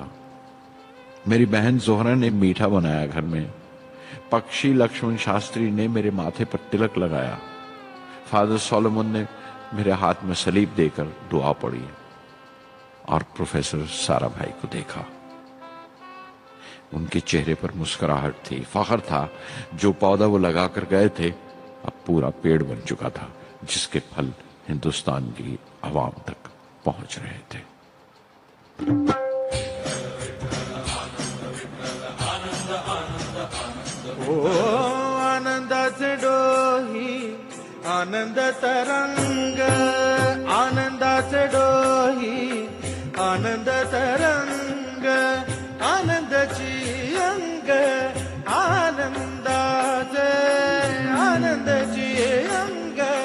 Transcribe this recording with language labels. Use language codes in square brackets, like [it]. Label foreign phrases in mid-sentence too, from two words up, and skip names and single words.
[ur] میری بہن زہرا نے میٹھا بنایا گھر میں، پکشی لکشمن شاستری نے میرے ماتھے پر تلک لگایا، فادر سولومن نے میرے ہاتھ میں صلیب دے کر دعا پڑھی اور پروفیسر سارا بھائی کو دیکھا۔ ان کے چہرے پر مسکراہٹ تھی، فخر تھا۔ جو پودا وہ لگا کر گئے تھے اب پورا پیڑ بن چکا تھا، جس کے پھل ہندوستان کی عوام تک پہنچ رہے تھے۔ [mr] आनंदाचे डोही आनंद तरंग, आनंदाचे डोही आनंद तरंग, आनंदाची अंग आनंदाचे, आनंदाची अंग